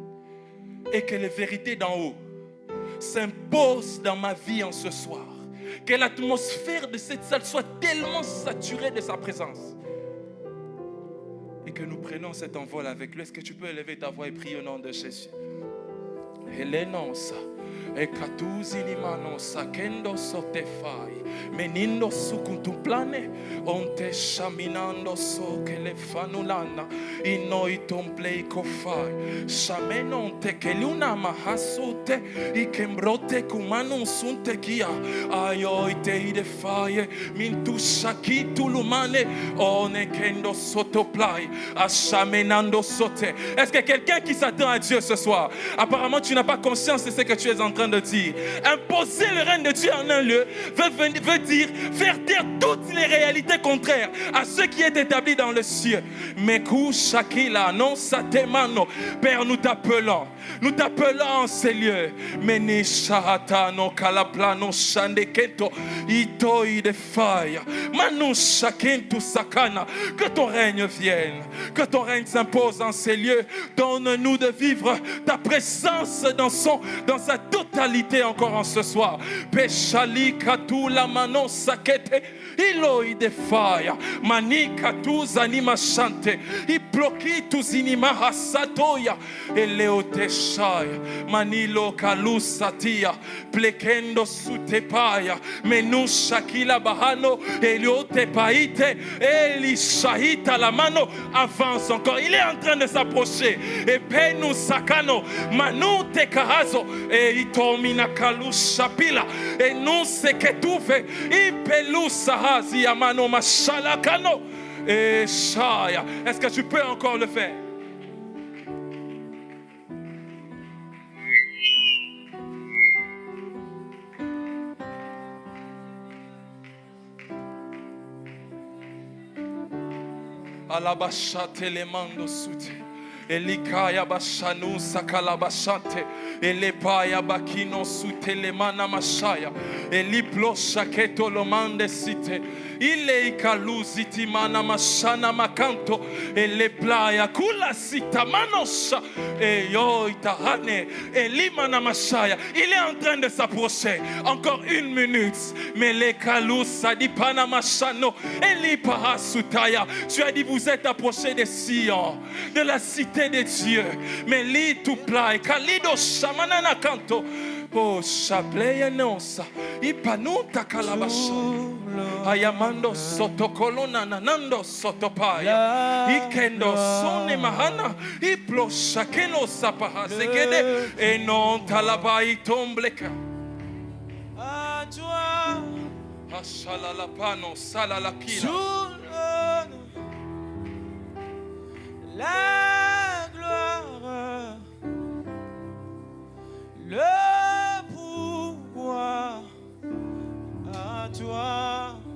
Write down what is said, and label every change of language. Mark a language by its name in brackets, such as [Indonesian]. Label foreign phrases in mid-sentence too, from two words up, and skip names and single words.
[French] Et que les vérités d'en haut s'imposent dans ma vie en ce soir. Que l'atmosphère de cette salle soit tellement saturée de sa présence. Et que nous prenions cet envol avec lui. Est-ce que tu peux élever ta voix et prier au nom de Jésus? Helenosa, ekatuzini manosa, kendo sotefai, menindo sukuntuplane, onte shaminando so kelefanulana, inoi tomplei kofai, shamenon tekeluna mahasote, ikembrote kumanun sunte kia, ayoite idefaye, mintu shakitu lumane, one kendo sotoplai, ashamenando sote. Est-ce que quelqu'un qui s'attend à Dieu ce soir? Apparemment, tu n'as pas conscience de ce que tu es en train de dire. Imposer le règne de Dieu en un lieu veut dire faire taire toutes les réalités contraires à ce qui est établi dans le ciel. Meku Shakila, non satemano. Père, nous t'appelons en ces lieux. Meni Shahata, no Kalaplano, Shandeketo, Itoi de Fire, Manu Shakentu Sakana. Que ton règne vienne, que ton règne s'impose en ces lieux. Donne-nous de vivre ta présence dans sa toute brutalité encore en ce soir. Peshali katula mano sakete. Iloi de fire. Manika tu zanima shante. Iploki tu zinima hasatoya. Eleote shaya. Manilo kalusatia. Plekendo sutepaya. Menusha kila bahano. Eliote paite. Elishahita la mano. Avance encore. Il est en train de s'approcher. Et penu sakano. Manu te kahazo. Et itomina kalusha pila. Et nous se ketuve. Ipelusa. Est-ce que tu peux encore le faire? Alabasha telemando sute. Elikaya bashanu sakalabashante. Elepaya bakino sutelemana mashaya. Eliplo shaketo lomande site. Ile ikaluziti mana mashana makanto. Eleplaya kula sita manosha. Eyo itahane. Elimana mashaya. Il est en train de s'approcher. Encore 1 minute. Mais les kalusa di panamashano. Elipaha sutaya. Tu as dit vous êtes approché des Sion, de la cité de Dieu. Mais li tu plai. Kalido shamanana kanto. Oh, chapleye nosa. Ipanuta kalabasha. Ayamando sotokolona nanando sotopaya. Ikendo sone mahana. Iplo shakelo sapaha zegede. Et non talabai tombleka. À toi. Ashalalapano salalakila. La gloire, le pouvoir, à toi,